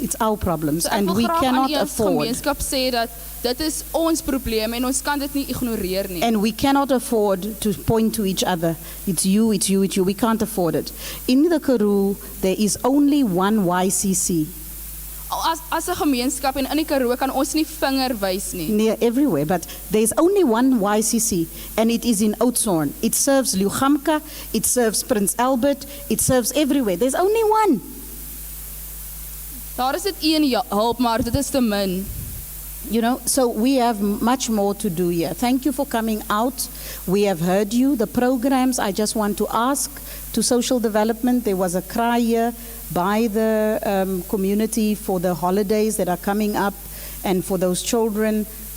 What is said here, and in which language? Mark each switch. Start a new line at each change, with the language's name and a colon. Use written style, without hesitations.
English: It's our problems, So and we cannot afford.
Afrikaans: Gemeenskap sê dat dit is ons probleem en ons kan dit nie ignoreer nie.
English: And we cannot afford to point to each other. It's you, it's you, it's you. We can't afford it. In the Karoo, there is only one YCC.
Afrikaans: As 'n gemeenskap en in die Karoo kan ons nie vinger wys nie.
English: Near everywhere, but there's only one YCC, and it is in Oudtshoorn. It serves Lugamka, it serves Prince Albert, it serves everywhere. There's only one.
Afrikaans: Daar is dit een hulp, maar dit is te min.
English: You know, so we have much more to do here. Thank you for coming out. We have heard you. The programs, I just want to ask to social development, there was a cry here by the community for the holidays that are coming up and for those children.